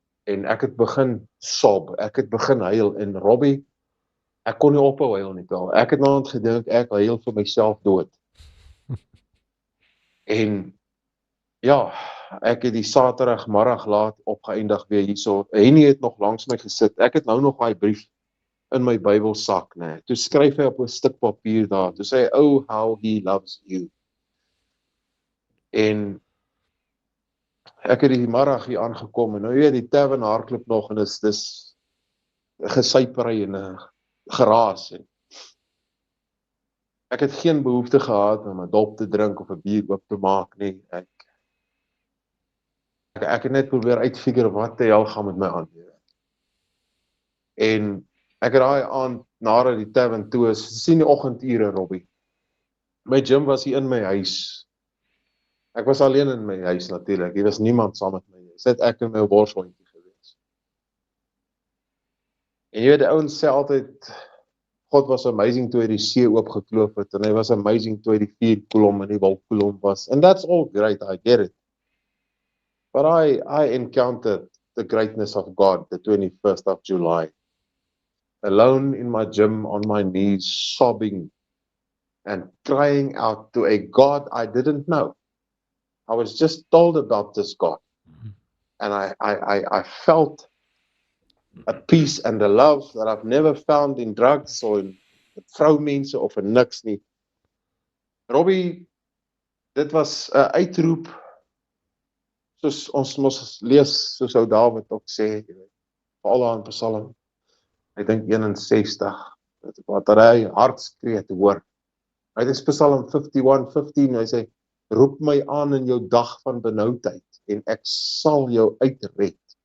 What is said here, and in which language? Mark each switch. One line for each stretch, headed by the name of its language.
Afrikaans: En ek het begin sob, ek het begin huil, en Robbie, ek kon nie ophou huil nie, Pel. Ek het nou gedink, ek huil vir myself dood. En ja, ek het die Saterdagmiddag laat opgeëindig weer hierso. Henny het nog langs my gesit. Ek het nou nog daai brief in my Bybelsak, né. Toe skryf hy op 'n stuk papier daar. Toe sê hy,
English: "Oh, how he loves you."
Afrikaans: En ek het die middag hier aangekom en nou weet die tavern hardloop nog en dis gesuipery en 'n geraas en ek het geen behoefte gehad om 'n dop te drink of 'n bier oop te maak nie. Ek het net probeer uitfigure wat die hel gaan met my aan. En ek het daai aand nadat die tavern toe is, sien die oggendure, Robbie. My gym was hier in my huis. Ek was alleen in my huis natuurlik. Hier was niemand saam met my nie. Sit ek in my borshondjie gewees. En jy weet, die ouens sê altyd God was amazing toe hy die see oopgekloof het en hy was amazing toe hy die vuurkolom en die wolkkolom was.
English: And that's all great, I get it. But I encountered the greatness of God the 21st of July. Alone in my gym on my knees, sobbing and crying out to a God I didn't know. I was just told about this God. And I felt a peace and a love that I've never found in drugs or in
Afrikaans: vroumense of in niks nie. Robbie, dit was 'n uitroep, soos ons mos lees, soos ou Dawid ook sê, veral in Psalm, ek dink 61, wat hy hartskree te hoor. Hy het in Psalm 51:15, hy sê, roep my aan in jou dag van benoudheid en ek sal jou uitred.